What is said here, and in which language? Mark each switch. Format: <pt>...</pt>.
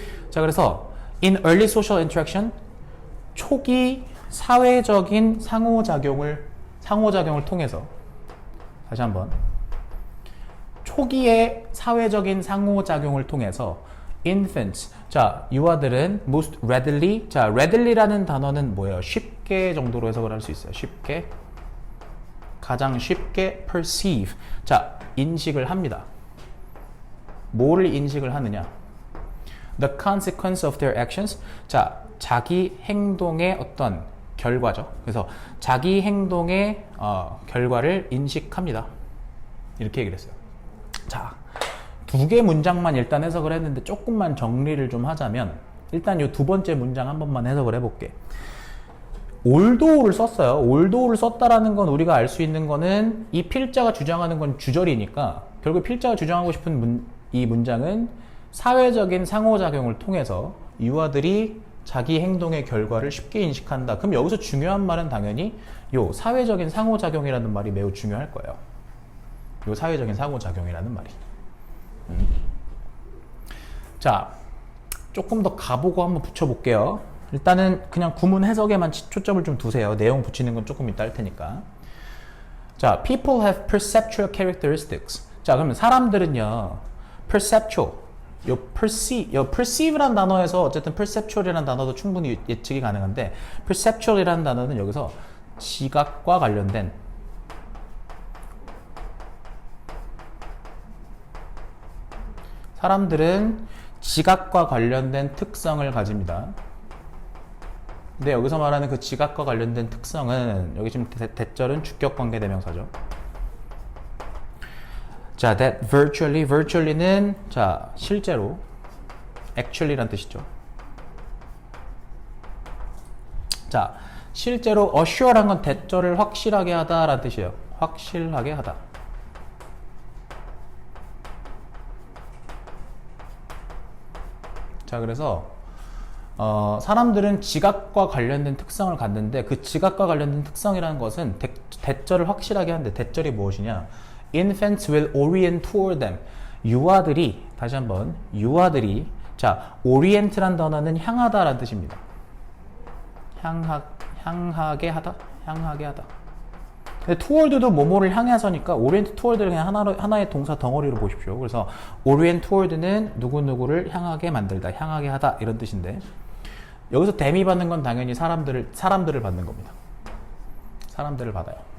<ko>자, 그래서</ko> <en>in early social interaction</en> <ko>초기 사회적인 상호작용을 통해서 다시 한번 초기의 사회적인 상호작용을 통해서 infants, 자, 유아들은</ko> <en>most readily,</en> <ko>자, readilly라는 단어는 뭐예요? 쉽게 정도로 해석을 할 수 있어요. 쉽게, 가장 쉽게 perceive, 자, 인식을 합니다. 뭐를 인식을 하느냐?</ko> <en>The consequence of their actions, 자,</en> <ko>자기 행동의 어떤 결과죠. 그래서 자기 행동의 결과를 인식합니다. 이렇게 얘기를 했어요. 자, 두 개 문장만 일단 해석을 했는데 조금만 정리를 좀 하자면 일단 이 두 번째 문장 한 번만 해석을 해볼게. 올도를 썼어요. 올도를 썼다라는 건 우리가 알 수 있는 거는 이 필자가 주장하는 건 주절이니까 결국 필자가 주장하고 싶은 이 문장은 사회적인 상호작용을 통해서 유아들이 자기 행동의 결과를 쉽게 인식한다. 그럼 여기서 중요한 말은 당연히 요 사회적인 상호작용이라는 말이 매우 중요할 거예요. 요 사회적인 상호작용이라는 말이. 자, 조금 더 가보고 한번 붙여볼게요. 일단은 그냥 구문 해석에만 초점을 좀 두세요. 내용 붙이는 건 조금 이따 할 테니까.</ko> <en>자, people have perceptual characteristics.</en> <ko>자, 그러면 사람들은요, perceptual, 요 perceive란 단어에서 어쨌든 perceptual이라는 단어도 충분히 예측이 가능한데, perceptual이라는 단어는 여기서 지각과 관련된 사람들은 지각과 관련된 특성을 가집니다. 근데 여기서 말하는 그 지각과 관련된 특성은 여기 지금 대절은 주격관계 대명사죠. 자, that virtually는 자 실제로 actually란 뜻이죠. 자, 실제로 assure란 건 대절을 확실하게 하다라는 뜻이에요. 확실하게 하다. 자, 그래서 사람들은 지각과 관련된 특성을 갖는데 그 지각과 관련된 특성이라는 것은 대절을 확실하게 하는데 대절이 무엇이냐?</ko> <en>Infants will orient toward them.</en> <ko>유아들이 다시 한번 유아들이 자 orient란 단어는 향하다라는 뜻입니다. 향하게 하다, 향하게 하다. 근데 toward도 뭐뭐를 향해서니까</ko> <en>orient toward</en> <ko>를 그냥 하나의 동사 덩어리로 보십시오. 그래서 orient toward는 누구누구를 향하게 만들다, 향하게 하다 이런 뜻인데 여기서 대미 받는 건 당연히 사람들을 받는 겁니다. 사람들을 받아요.</ko>